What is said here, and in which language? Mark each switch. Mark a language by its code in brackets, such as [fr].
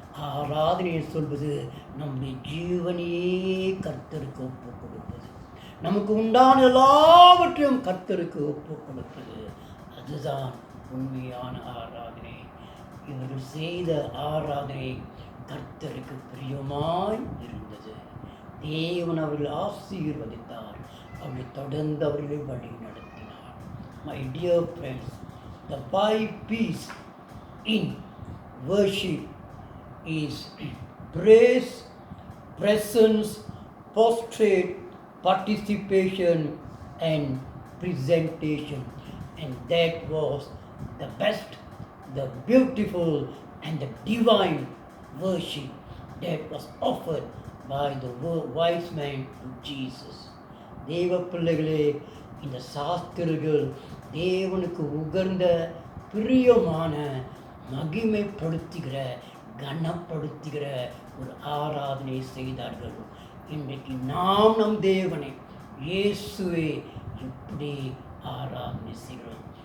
[ta] ஆராதனை சொல்வது நம்முடைய ஜீவனையே கர்த்தருக்கு ஒப்பு கொடுப்பது, நமக்கு உண்டான எல்லாவற்றையும் கர்த்தருக்கு ஒப்பு கொடுப்பது. அதுதான் உண்மையான ஆராதனை. இவர்கள் செய்த ஆராதனை கர்த்தருக்கு பிரியமாய் இருந்தது. தேவன் அவர்கள் ஆசீர்வதித்தார், அவர்களை தொடர்ந்து அவர்களை வழி நடத்தினார். [en] My dear friends, the 5 P's in worship is praise, presence, prostrate, participation and presentation. And that was the best, the beautiful and the divine worship that was offered by the wise man to Jesus. [ta] தேவ பிள்ளைகளே, இந்த சாஸ்திரிகள் தேவனுக்கு உகந்த பிரியமான மகிமைப்படுத்துகிற கனப்படுத்துகிற ஒரு ஆராதனை செய்தார்கள். இன்றைக்கு நாம் நம் தேவனை இயேசுவை எப்படி ஆராதனை செய்கிறோம்?